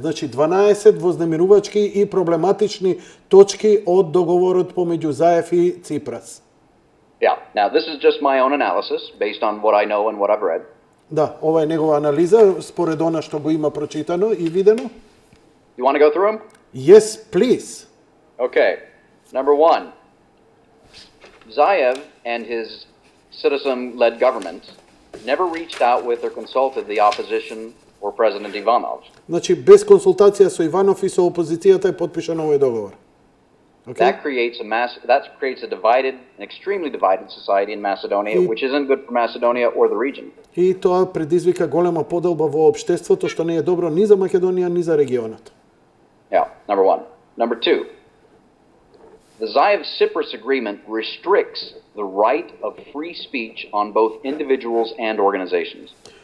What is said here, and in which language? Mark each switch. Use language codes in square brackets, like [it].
[mk] Значи 12 вознемирувачки и проблематични точки од договорот помеѓу Заев и Ципрас. [en] Yeah. Now, this is just my own analysis based on what I know and what I've read. [mk] Да, ова е негова анализа според она што го има прочитано и видено. [en] You want to go through them? Yes, please. Okay. Number one, Zaev and his citizen-led government never reached out with or consulted the opposition or President Ivanov. [mk] Значи без консултација со Иванов и со опозицијата е подпишан овој договор. [en] Okay? That creates a divided, an extremely divided society in Macedonia, which isn't good for Macedonia or the region. [mk] И тоа предизвика голема поделба во општеството, што не е добро ни за Македонија, ни за регионот. [en] Yeah, number one. Number two, the Zaev-Cyprus agreement restricts the right of free speech on both individuals and organizations.